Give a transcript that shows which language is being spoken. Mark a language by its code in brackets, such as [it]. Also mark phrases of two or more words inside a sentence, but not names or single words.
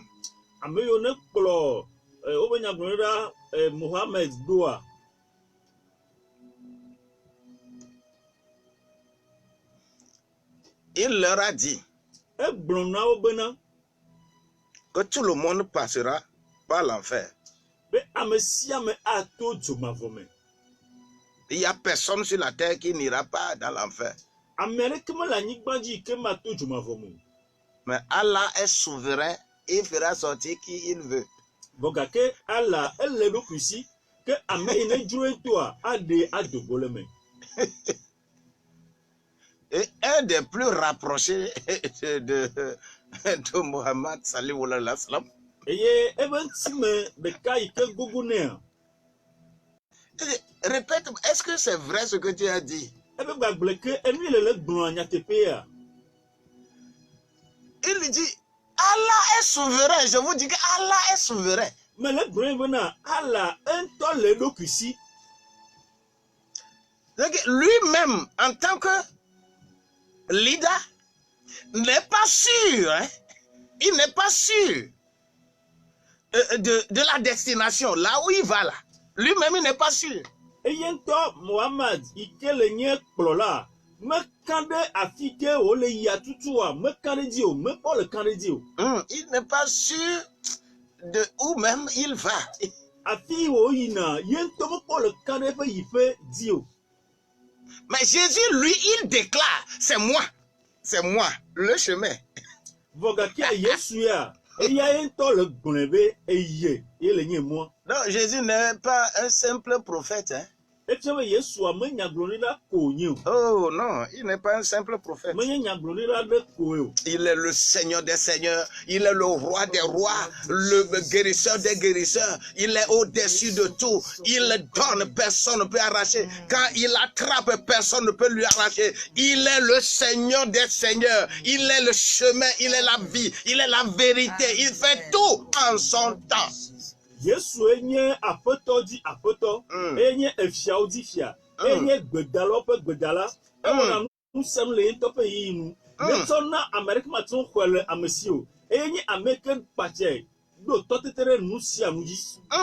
[ee] ame yiwo ne kplɔ wobe nyagblɔɖila Mohammed doa, [fr] il leur a dit [ee] egblɔ na wo bena [fr] que tout le monde passera par l'enfer. [ee] be ame sia ame ato dzomavɔ me. [fr] Il n'y a personne sur la terre qui n'ira pas dans l'enfer. [ee] Ame aɖeke mele anyigba dzi yi ke mato dzomavɔ me. [fr] Mais Allah est souverain, il fera sortir qui il veut. [ee] Vɔ gake ala ele ɖokui si ke ame yi ne dzro etoa aɖe adogo le me. [fr] Et un des plus rapprochés de Muhammad [ar] صلى الله عليه وسلم, [ee] Eye ebe ŋtime ɖeka yi ke gogo nea. [fr] répète, est-ce que c'est vrai ce que tu as dit? [ee] Ebe gbagble ke enu yi le gblɔa nyateƒea. [fr] Il dit, Allah est souverain. Je vous dis que Allah est souverain. [ee] Me le gblɔe bena ala ŋutɔ le ɖokui si. [fr] Donc, lui-même, en tant que leader, n'est pas sûr. Hein? Il n'est pas sûr de la destination, là où il va là. Lui-même, il n'est pas sûr. [ee] Eye ŋutɔ Mohammed yi ke le nye kplɔla mekan ɖe afi ke wòle yia tutua mekan ɖe dzi o, mekpɔ le kan ɖe dzi o. [fr] Il n'est pas sûr de où même il va. [ee] Afi wòyina ye ŋutɔ mekpɔ le kan ɖe eƒe yiƒe dzi o. [fr] Mais Jésus, lui, il déclare, c'est moi, le chemin. [ee] Vɔ gake Yesu ya eya ye ŋutɔ le gblɔe be eye ye le nye mɔ. [fr] Non, Jésus n'est pas un simple prophète. Hein? [ee] Efia be Yesua me nyagblɔɖila ko wònye o. [fr] Oh non, il n'est pas un simple prophète. [ee] Menye nyagblɔɖila ɖe koe o. [fr] Il est le Seigneur des seigneurs, il est le roi des rois, le guérisseur des guérisseurs, il est au-dessus de tout, il donne, personne ne peut arracher. Quand il attrape, personne ne peut lui arracher. Il est le Seigneur des seigneurs, il est le chemin, il est la vie, il est la vérité, il fait tout en son temps. [ee] Yesu enye aƒetɔ dzi aƒetɔ, enye efiawo dzi fia, enye gbedalawo ƒe gbedala, ewɔna nu sem le ŋutɔ ƒe yiyi nu. Netsɔ na ame aɖeke mate ŋu xɔe le ame si o, enye ame ke kpatsae ɖo tɔtete ɖe nu sia nu dzi.